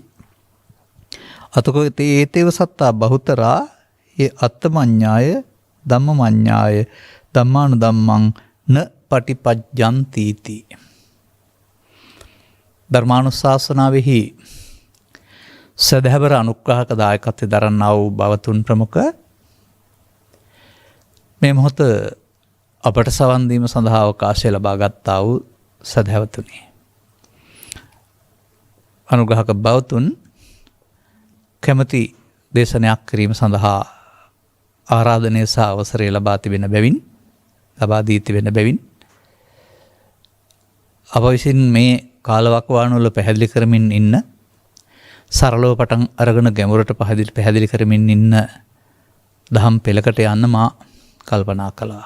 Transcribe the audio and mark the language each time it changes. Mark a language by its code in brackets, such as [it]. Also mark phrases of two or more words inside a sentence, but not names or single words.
[pi] අතකෝ තේතේව සත්තා බහුතරා යේ අත්තමඤ්ඤාය ධම්මමඤ්ඤාය ධම්මානුධම්මං න පටිපජ්ජಂತಿ ති. [si] ධර්මානුශාසනාවෙහි සදහැවර අනුග්‍රහක දායකත්වය දරන්නා වූ බවතුන් ප්‍රමුඛ මේ මොහොත අපට සවන් දීම සඳහා අවකාශය ලබා ගත්තා වූ සදහැවතුනි, අනුග්‍රහක බවතුන් කැමැති දේශනයක් කිරීම සඳහා ආරාධනය සහ අවසරය ලබා දී තිබෙන බැවින් අප විසින් මේ කාලවකවානුවල පැහැදිලි කරමින් ඉන්න, සරලව පටන් අරගෙන ගැඹුරට පැහැදිලි කරමින් ඉන්න දහම් පෙළකට යන්න මා කල්පනා කළා.